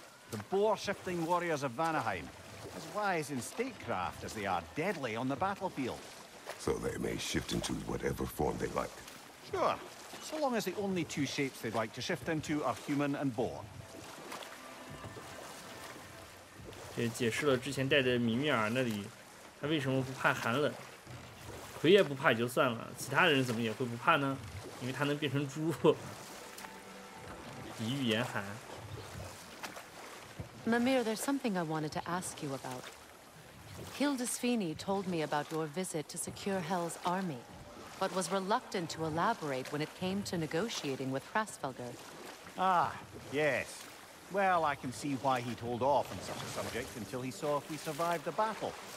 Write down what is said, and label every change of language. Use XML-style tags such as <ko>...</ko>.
<en>The boar-shifting warriors of Vanaheim, as wise in statecraft as they are deadly on the battlefield. So they may shift into whatever form they like. Sure, so long as the only two shapes they'd like to shift into are human and boar.</en> <zh>这解释了之前带着米米尔那里，他为什么不怕寒冷？奎爷不怕也就算了，其他人怎么也会不怕呢？因为他能变成猪，抵御严寒。</zh> <en>Mimir, there's something I wanted to ask you about. Hildisvini told me about your visit to secure Hel's army, but was reluctant to elaborate when it came to negotiating with Hrasvelgr. Ah, yes. Well, I can see why he'd hold off on such a subject until he saw if we survived the battle.</en>